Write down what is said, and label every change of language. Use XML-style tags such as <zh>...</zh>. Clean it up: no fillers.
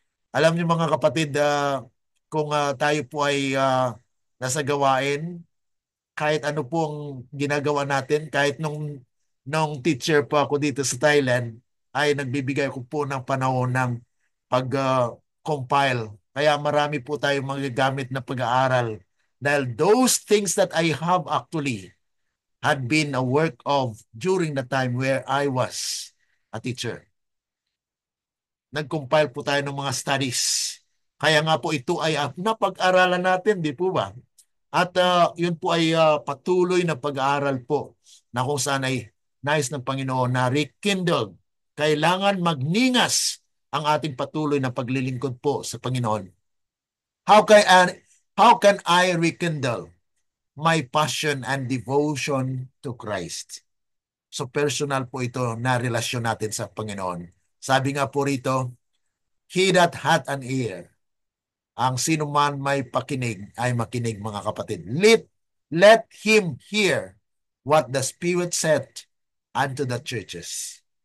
<tl>Alam niyo mga kapatid, kung tayo po ay nasa gawain, kahit ano pong ginagawa natin, kahit nung teacher po ako dito sa Thailand, ay nagbibigay ko po ng panahon ng pag-compile. Kaya marami po tayong magagamit na pag-aaral.</tl> <en>Dahil those things that I have actually had been a work of during the time where I was a teacher.</en> <tl>Nag-compile po tayo ng mga studies. Kaya nga po ito ay napag-aralan natin, di po ba? At yun po ay patuloy na pag-aaral po na kung saan ay nais ng Panginoon na rekindled. Kailangan magningas ang ating patuloy na paglilingkod po sa Panginoon.</tl> <en>How can how can I rekindle my passion and devotion to Christ?</en> <tl>So personal po ito na relasyon natin sa Panginoon. Sabi nga po rito,</tl> <en>he that hath an ear,</en> <tl>ang sino man may pakinig ay makinig mga kapatid.</tl> <en>Let him hear what the Spirit said unto the churches.</en>